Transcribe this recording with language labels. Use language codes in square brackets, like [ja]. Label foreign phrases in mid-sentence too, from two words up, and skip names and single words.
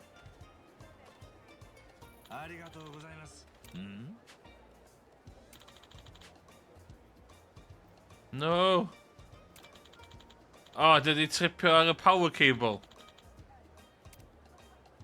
[ja] ありがとうございます [en] Hmm? No. Oh, did he [cy] tripio ar y [en] power cable?